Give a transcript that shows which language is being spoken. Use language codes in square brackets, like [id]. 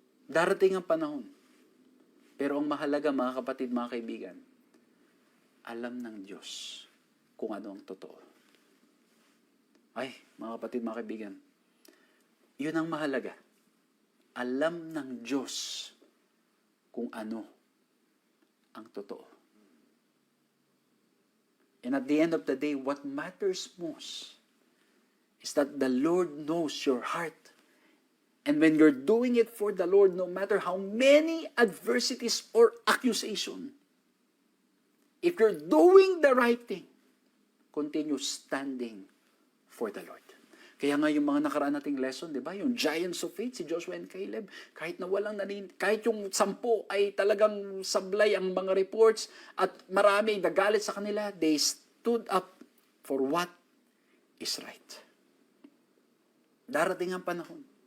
[tl] Darating ang panahon. Pero ang mahalaga, mga kapatid, mga kaibigan, alam ng Diyos kung ano ang totoo. Ay, mga kapatid, mga kaibigan, yun ang mahalaga. Alam ng Diyos kung ano ang totoo. [en] And at the end of the day, what matters most is that the Lord knows your heart. And when you're doing it for the Lord, no matter how many adversities or accusation, if you're doing the right thing, continue standing for the Lord. [tl] Kaya nga yung mga nakaraan nating lesson, di ba? Yung [en] giants of faith, [tl] si Joshua and Caleb, kahit kahit yung 10 ay talagang sablay ang mga reports at marami nagalit sa kanila, [en] they stood up for what is right. [tl] Darating ang panahon.